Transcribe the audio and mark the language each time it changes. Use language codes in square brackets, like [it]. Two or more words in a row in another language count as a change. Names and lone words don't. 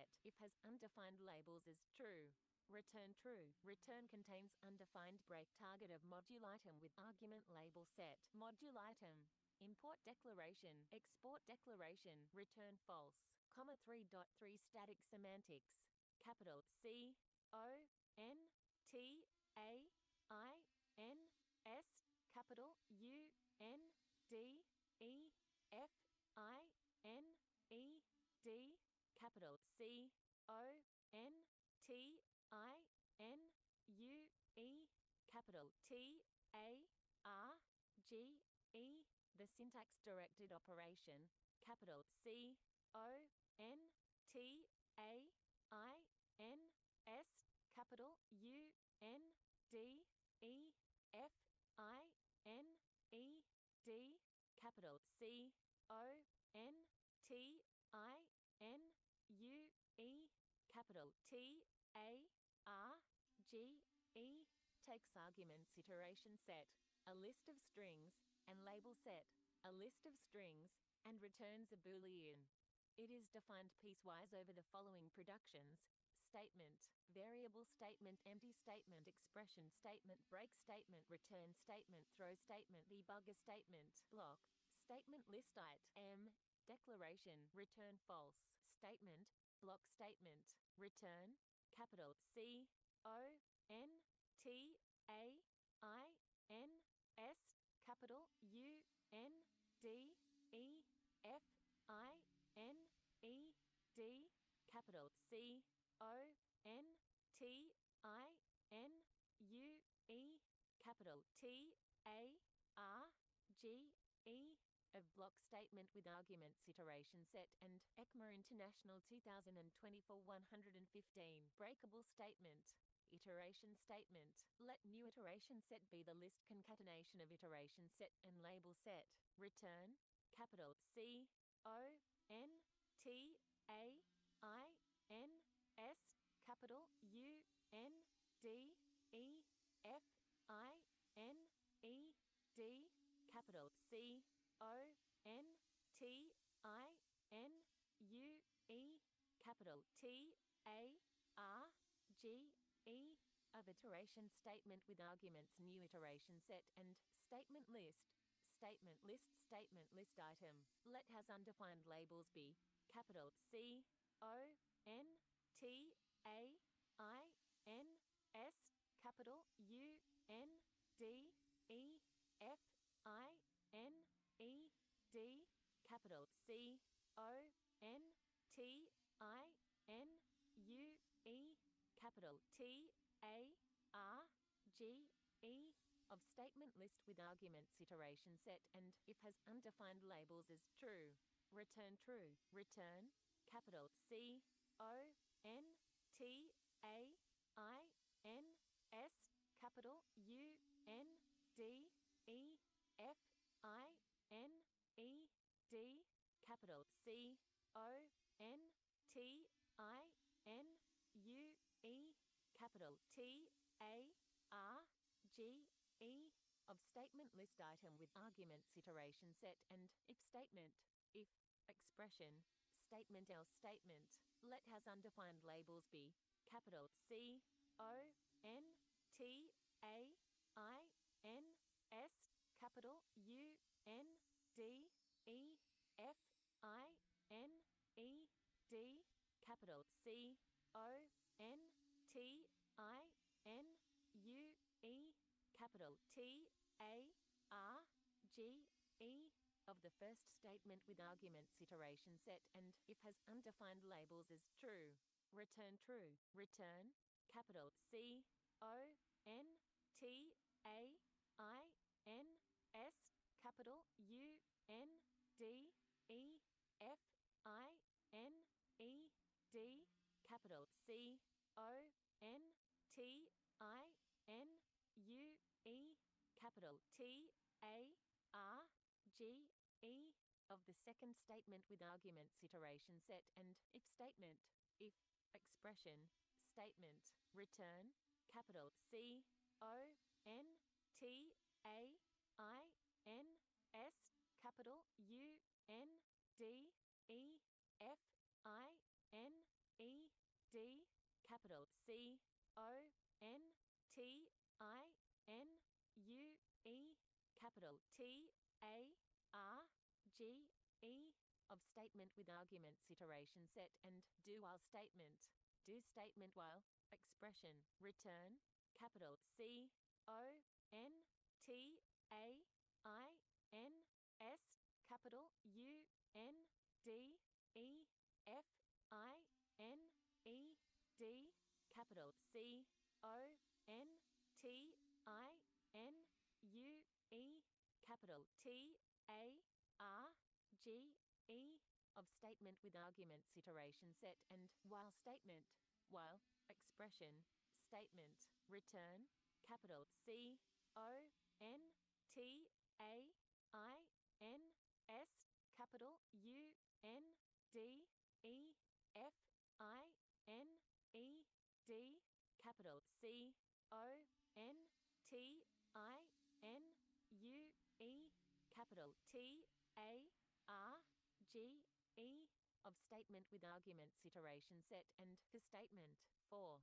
[en] If has undefined labels is true. Return true. Return contains undefined break target of module item with argument label set. Module item. Import declaration. Export declaration. Return false. 3.3 static semantics. Capital C O N T A I N S. Capital U N D E F I N E D. Capital C O N T I N U E. Capital T A R G E. The syntax directed operation. Capital C O N T A I N S. Capital U N D E F I N E D. Capital C O N T I N U E. Capital T A R G E. Takes arguments iteration set, a list of strings, and label set, a list of strings, and returns a Boolean. It is defined piecewise over the following productions: statement, variable statement, empty statement, expression statement, break statement, return statement, throw statement, debugger statement, block, statement list item, declaration, return false, statement, block statement, return, capital C O N T A I N S. Capital U N D E F I N E D, capital C O N T I N U E, capital T A R G E, of block statement with arguments iteration set and ECMA International 2024 115 breakable statement. Iteration statement. Let new iteration set be the list concatenation of iteration set and label set. Return, capital C O N T A I N S, capital U N D E F I N E D, capital C O N T I N U E, capital T A R G E, of iteration statement with arguments new iteration set and statement list. Statement list item. Let has undefined labels be capital C O N T A I N S, capital U N D E F I N E D, capital C O N T I N U E, capital T A R G E, of statement list with arguments iteration set and if has undefined labels is true. Return true. Return, capital C O N T A I N S, capital U N D E F I N E D, capital C O N T I N U E, capital T A R G E, of statement list item with arguments iteration set and if statement. If expression, statement else statement. Let has undefined labels be capital C O N T A I N S, capital U N D E F I N E D, capital C O N T I N U E, capital T A R G E, of the first statement with arguments iteration set and if has undefined labels is true. Return true. Return, capital C O N T A I N S, capital U N D E F I N E D, capital C O N T I N U E, capital T A R G E, of the second statement with arguments iteration set and if statement. If expression, statement. Return, capital C O N T A I N S, capital U N D E F I N E D, capital C O N T I N U E, capital T A R G E, of statement with arguments iteration set and do while statement. Do statement while expression. Return, capital C O N T A I N S, capital U N D E F I N E D, capital C O N T I N U E, capital T A R G E, of statement with arguments iteration set and while statement. While expression, statement. Return, capital C O N T A I N S, capital U N D E F I N E D, capital C O N T I N U E, capital T A R G E, of statement with arguments iteration set and for statement. 4.